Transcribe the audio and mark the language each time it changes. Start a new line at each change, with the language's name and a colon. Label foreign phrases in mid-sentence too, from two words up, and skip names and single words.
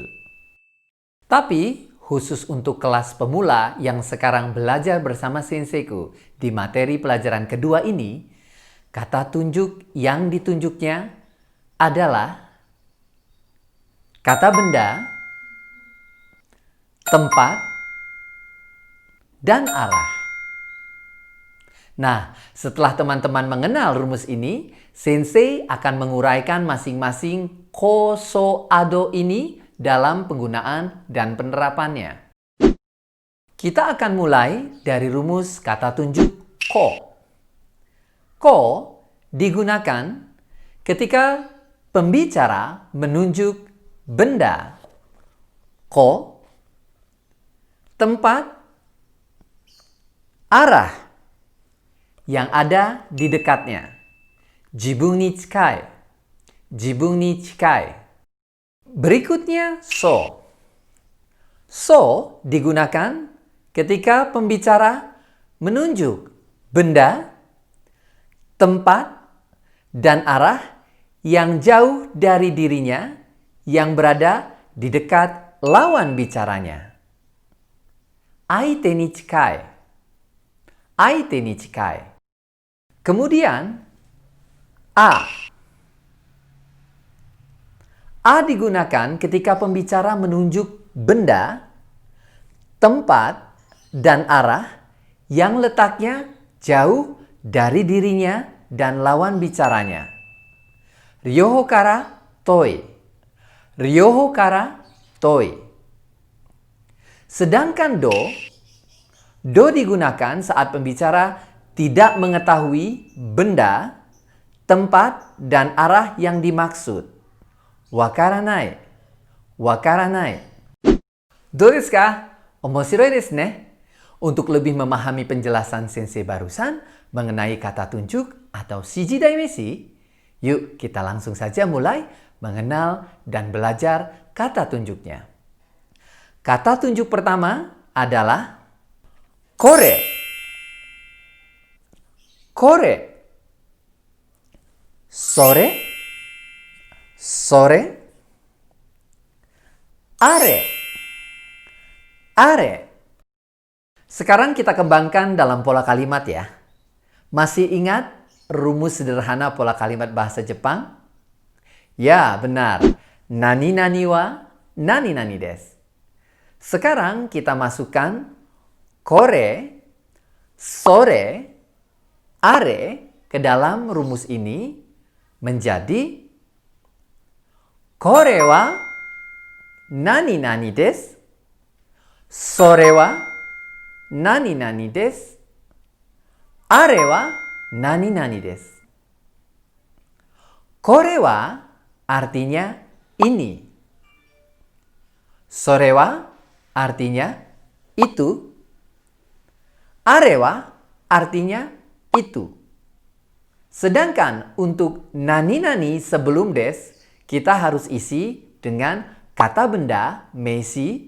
Indonesian: Tapi khusus untuk kelas pemula yang sekarang belajar bersama senseiku di materi pelajaran kedua ini, kata tunjuk yang ditunjuknya adalah kata benda, tempat, dan arah. Nah, setelah teman-teman mengenal rumus ini, Sensei akan menguraikan masing-masing ko, so, ado ini dalam penggunaan dan penerapannya. Kita akan mulai dari rumus kata tunjuk ko. Ko digunakan ketika pembicara menunjuk benda, ko, tempat, arah yang ada di dekatnya,
Japanese: 自分に近い、自分に近い.
Indonesian: Berikutnya so. So digunakan ketika pembicara menunjuk benda, tempat, dan arah yang jauh dari dirinya yang berada di dekat lawan bicaranya.
Japanese: 相手に近い。相手に近い.
Indonesian: Kemudian a. A digunakan ketika pembicara menunjuk benda, tempat, dan arah yang letaknya jauh dari dirinya dan lawan bicaranya.
Japanese: 両方から遠い。両方から遠い.
Indonesian: Sedangkan do digunakan saat pembicara tidak mengetahui benda, tempat, dan arah yang dimaksud.
Japanese: 分からない。分からない. どうですか？面白いですね?
Indonesian: Untuk lebih memahami penjelasan sensei barusan mengenai kata tunjuk atau
Japanese: 指示代名詞,
Indonesian: yuk kita langsung saja mulai mengenal dan belajar kata tunjuknya. Kata tunjuk pertama adalah kore.
Japanese: これ。それ. それ。あれ. Are.
Indonesian: Sekarang kita kembangkan dalam pola kalimat ya. Masih ingat rumus sederhana pola kalimat bahasa Jepang? Ya, benar.
Japanese: 何々は何々です.
Indonesian: Sekarang kita masukkan
Japanese: これ、それ、あれ
Indonesian: ke dalam rumus ini menjadi
Japanese: これは何々です. それは何々です. あれは何々です. これは
Indonesian: artinya ini.
Japanese: それは
Indonesian: artinya itu.
Japanese: あれは
Indonesian: artinya itu. Sedangkan untuk nani-nani sebelum des, kita harus isi dengan kata benda meisi.